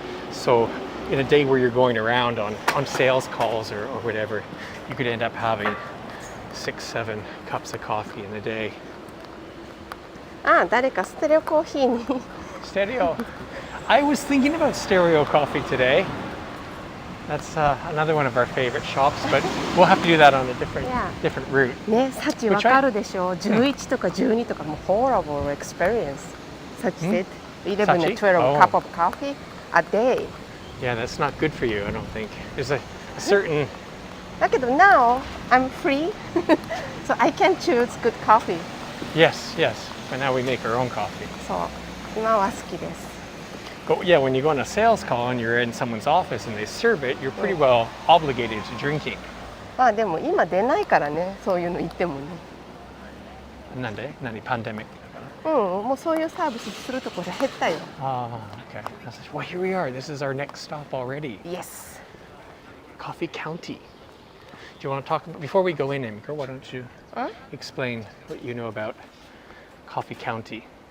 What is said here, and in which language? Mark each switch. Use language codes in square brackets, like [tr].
[en] So in a day where you're going around on sales calls or whatever, you could end up having 6-7 cups of coffee in a day. [ja] ああ、誰かステレオコーヒーに。 [en] Stereo. I was thinking about stereo coffee today. That's another one of our favorite shops, but we'll have to do that on a different Yeah. different route. [ja] ね、サチわかるでしょ。 11とか12とかもう [en] horrible experience. サチ said 11 and 12 Oh. cup of coffee a day. Yeah, that's not good for you, I don't think. There's a certain [ja] だけど [en] now I'm free, so I can choose good coffee. yes. But now we make our own coffee. [ja] そう、今は好きです。 [en] But yeah, when you go on a sales call and you're in someone's office and they serve it, you're pretty well obligated to drinking. [ja] まあでも今出ないからね、そういうの言ってもね。 Nande? Nani pandemic? うん、もうそういうサービスするところ減ったよ。 [en] Ah, okay. Well, here we are. This is our next stop already. Yes. Coffee County. Do you want to talk about, before we go in, Emiko, why don't you explain what you know about Coffee County?